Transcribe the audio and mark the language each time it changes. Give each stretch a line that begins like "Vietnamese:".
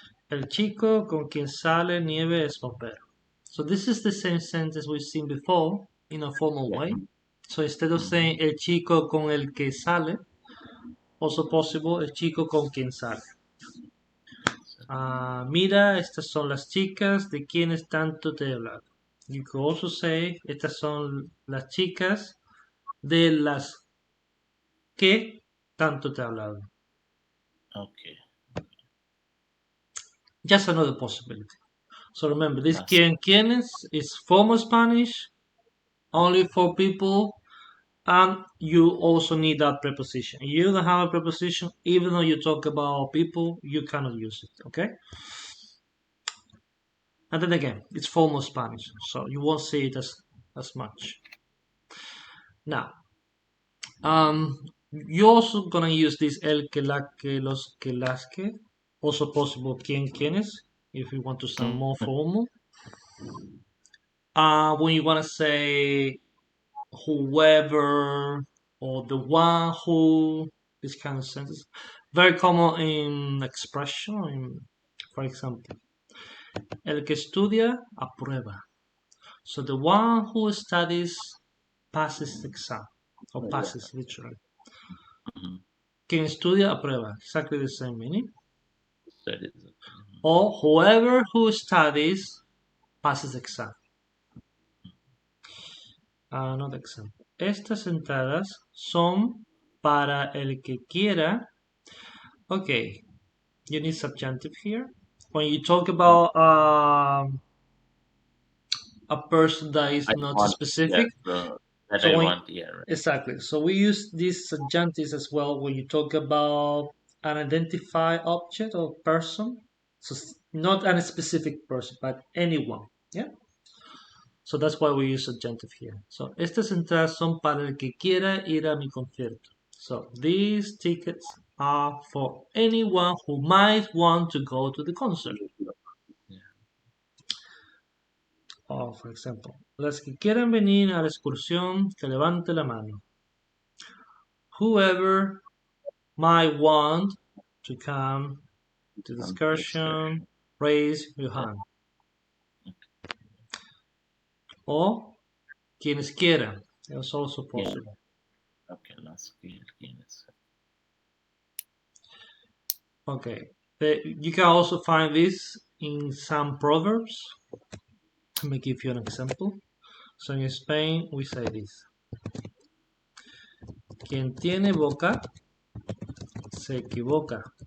Spanish: El chico con quien sale nieve es bombero.
English: So this is the same sentence we've seen before in a formal way. So instead of saying
Spanish: el chico con el que sale,
English: also possible
Spanish: el chico con quien sale. Mira, estas son las chicas de quienes tanto te he hablado.
English: You could also say
Spanish: estas son las chicas de las que tanto te he hablado.
English: Okay. Just another possibility. So remember, this quienes is formal Spanish, only for people, And you also need that preposition. If you don't have a preposition, even though you talk about people, you cannot use it, okay? And then again, it's formal Spanish, so you won't see it as much. Now, you're also gonna use this el que, la que, los que, las que. Also possible quien, quienes, if you want to sound more Mhm. formal. When you wanna say whoever or the one who, this kind of sentence. Very common in expression. For example,
Spanish: el que estudia aprueba.
English: So the one who studies passes the exam or Yeah. passes literally. Mhm.
Spanish: Quien estudia aprueba.
English: Exactly the same meaning. Studies. Or whoever who studies passes the exam. Another example.
Spanish: Estas entradas son para el que quiera.
English: Okay, you need subjunctive here. When you talk Mhm. about a person that is I not want, yeah, specific, so that so I when want, yeah, right. exactly, so we use these subjunctives as well when you talk about an identified object or person. So not a specific person, but anyone. Yeah. So that's why we use subjunctive here.
Spanish: So estas entradas son para el que quiera ir a mi concierto.
English: So these tickets are for anyone who might want to go to the concert. Yeah.
Spanish: O,
English: for example,
Spanish: las que quieran venir a la excursión, que levante la mano.
English: Whoever might want to come to the Come to the excursion. raise your Yeah. hand.
Spanish: O quienes quieran.
English: It's also Yeah. possible. Okay, last Guinness. Okay. You can also find this in some proverbs. Let me give you an example. So in Spain, we say this.
Spanish: Quien tiene boca se equivoca.